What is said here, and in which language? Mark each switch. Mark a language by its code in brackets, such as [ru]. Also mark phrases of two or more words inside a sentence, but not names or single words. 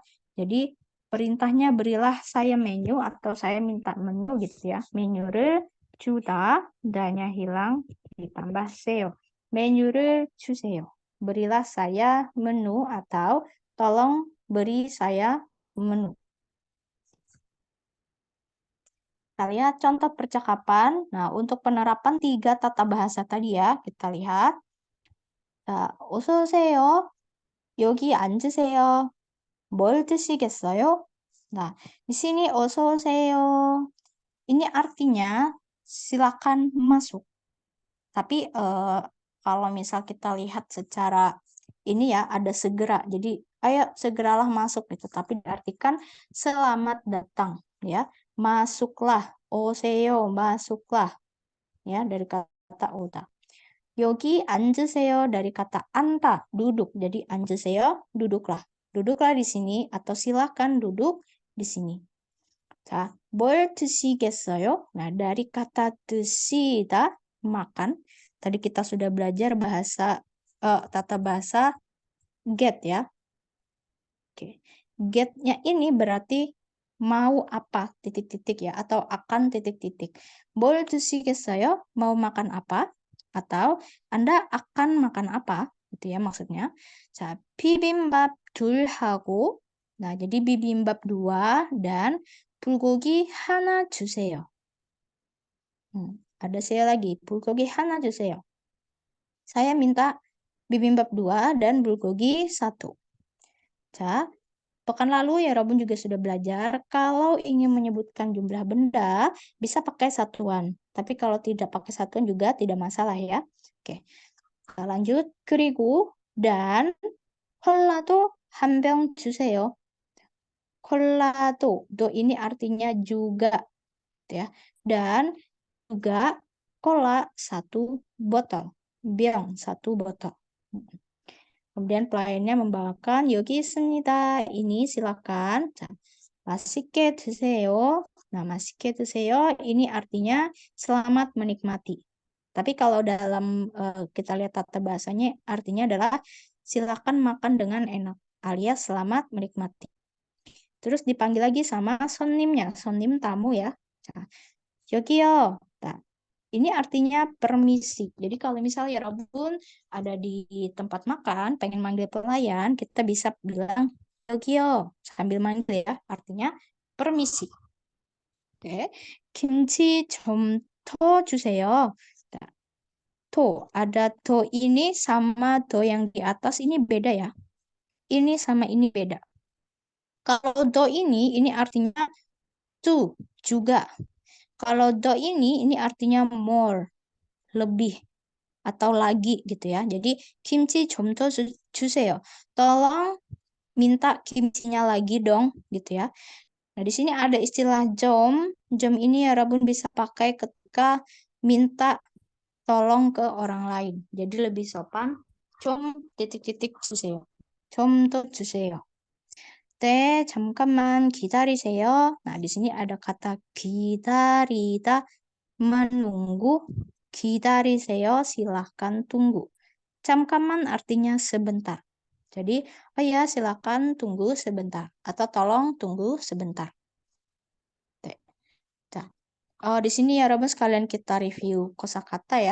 [id] Jadi perintahnya berilah saya menu atau saya minta menu gitu ya. Menyuruh juda, danya hilang ditambah seo. Menyuruh 주세요. Berilah saya menu atau tolong beri saya menu. Kita lihat contoh percakapan. Nah, untuk penerapan 3 tata bahasa tadi ya, kita lihat. [ko] 자, 어서 오세요. 여기 앉으세요. 뭘 드시겠어요? [id] Nah, di sini 어서 오세요. Ini artinya silakan masuk. Tapi kalau misal kita lihat secara ini ya ada segera. Jadi ayo segeralah masuk gitu. Tapi diartikan selamat datang ya. Masuklah. 오세요. masuklah. Ya dari kata 오다. [ko] 여기 앉으세요 [id] dari kata anta, duduk. Jadi 앉으세요, duduklah. Duduklah di sini atau silakan duduk di sini. [ko] 자, 뭘 드시겠어요? [id] Nah, dari kata 드시다, makan. Tadi kita sudah belajar tata bahasa get ya. Oke. Get-nya ini berarti mau apa titik-titik ya atau akan titik-titik. [ko] 뭘 드시겠어요? [id] Mau makan apa? Atau Anda akan makan apa? Gitu ya maksudnya. [ko] 자, 비빔밥 둘 하고 [id] nah jadi bibimbap 2 dan [ko] 불고기 하나 주세요. [id] Ada saya lagi. [ko] 불고기 하나 주세요. [id] Saya minta bibimbap 2 dan bulgogi 1. 자, pekan lalu ya Robun juga sudah belajar kalau ingin menyebutkan jumlah benda bisa pakai satuan. Tapi kalau tidak pakai satuan juga tidak masalah ya. Oke. Kita lanjut. [ko] 그리고 dan 콜라도 한 병 주세요. [id] 콜라도 do ini artinya juga ya. Dan juga cola 1 botol. 병 1 botol. Kemudian pelayannya membawakan [ko] 여기 있습니다. [id] Ini silakan. [ko] 자, 맛있게 드세요. [id] Nah, [ko] 맛있게 드세요 [id] ini artinya selamat menikmati. Tapi kalau dalam kita lihat tata bahasanya artinya adalah silakan makan dengan enak alias selamat menikmati. Terus dipanggil lagi sama 손님nya, 손님 tamu ya. [ko] 자, 여기요. [id] Nah, ini artinya permisi. Jadi kalau misalnya Robun ada di tempat makan, pengen manggil pelayan, kita bisa bilang 여기요 sambil manggil ya. Artinya permisi. Oke. [ko] 김치 좀 더 주세요. [id] Nah, ada to ini sama to yang di atas ini beda ya. Ini sama ini beda. Kalau do ini artinya to juga. Kalau do ini artinya more, lebih. Atau lagi gitu ya. Jadi kimchi [ko] 좀 더 주세요. [id] Tolong minta kimchinya lagi dong gitu ya. Nah, di sini ada istilah jom. Jom ini ya Rabun bisa pakai ketika minta tolong ke orang lain. Jadi lebih sopan. 좀 titik-titik 주세요. [ko] 좀 더 주세요. 네, 잠깐만 기다리세요. [id] Nah, di sini ada kata 기다리다, menunggu. 기다리세요, silahkan tunggu. 잠깐만 artinya sebentar. Jadi, oh ya, silakan tunggu sebentar. Atau tolong tunggu sebentar. Nah, di sini ya Robin sekalian kita review kosakata ya.